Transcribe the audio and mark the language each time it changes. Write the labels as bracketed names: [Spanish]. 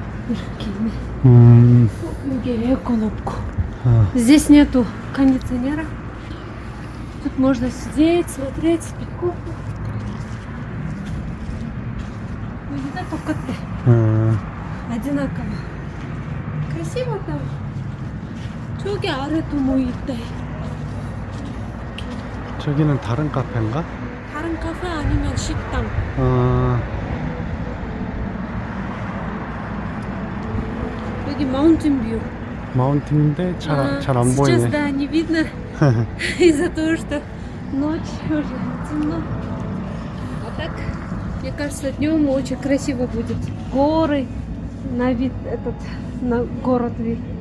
[Korean] 이렇게 여기 에어컨 없고. [Russian] Здесь нету кондиционера. Тут можно сидеть, смотреть, пить кофе. Везде [Korean] 똑같아. [Russian] одинаково. красиво там. [Korean] 저기 아래도 뭐 있대. 저기는 다른 카페인가? 다른 카페 아니면 식당. 여기 마운틴 뷰. 마운틴인데 잘 안 보이네. [Russian] Сейчас, да, не видно из-за того, что ночь уже темно. А так, мне кажется, днем очень красиво будет. Горы, на вид этот, на город вид.